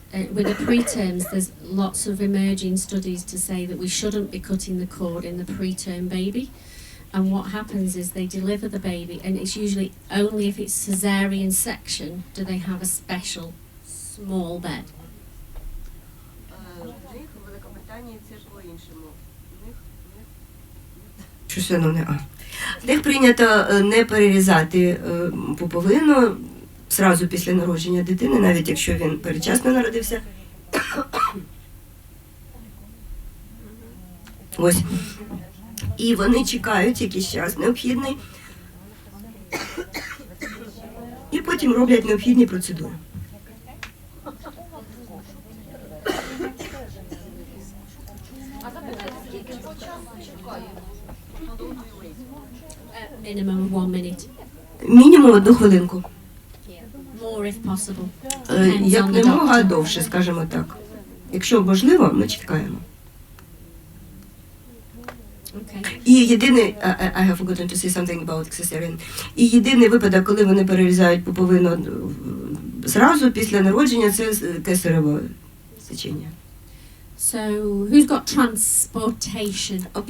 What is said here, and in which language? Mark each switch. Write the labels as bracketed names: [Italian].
[English] With the preterms, there's lots of emerging studies to say that we shouldn't be cutting the cord in the preterm baby. And what happens is they deliver the baby, and it's usually only if it's cesarean section do they have a special small bed. [Ukrainian] В них у Великобританії це по-іншому. Щось воно не а. В них прийнято не перерізати пуповину зразу після народження дитини, навіть якщо він передчасно народився. Ось. І вони чекають якийсь час необхідний. І потім роблять необхідні процедури. [English] Minimum of 1 minute. [Ukrainian] Мінімум 1 хвилинку. [English] More if possible. [Ukrainian] Як немога довше, скажімо так. Якщо можливо, ми чекаємо. [English] Okay. [Ukrainian] І єдиний, [English] I have forgotten to say something about cesarean. [Ukrainian] І єдиний випадок, коли вони перерізають пуповину зразу після народження, це кесареве сечення. [English] So who's got transportation?